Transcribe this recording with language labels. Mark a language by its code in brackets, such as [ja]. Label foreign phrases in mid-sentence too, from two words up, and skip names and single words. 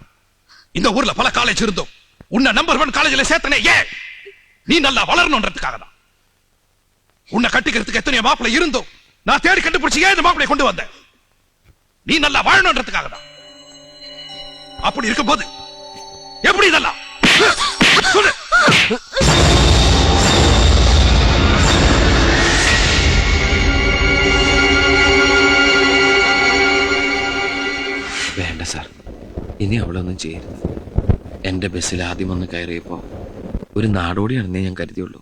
[ta] இந்த ஊர்ல பல காலேஜ் இருந்தோம், உன்னை [en] number 1 collegela [ta] சேர்த்தனே ஏன்? நீ நல்லா வளரணும்ன்றதுக்காக தான். உன்னை கட்டிக்கிறதுக்கு எத்தனை மாப்பிள்ளை இருந்தோம், நான் தேடி கண்டுபிடிச்சு ஏன் இந்த மாப்பிள்ளை கொண்டு வந்தேன்? நீ நல்லா வாழணும்ன்றதுக்காக தான். அப்படி இருக்கும்போது எப்படி இதெல்லாம் சொல்லு? [ml] വേണ്ട സാർ, ഇനി അവളൊന്നും ചെയ്യരുത്. എൻ്റെ ബസ്സിൽ ആദ്യം വന്ന് കയറിയപ്പോൾ ഒരു നാടോടിയാണെന്നേ ഞാൻ കരുതിയുള്ളൂ.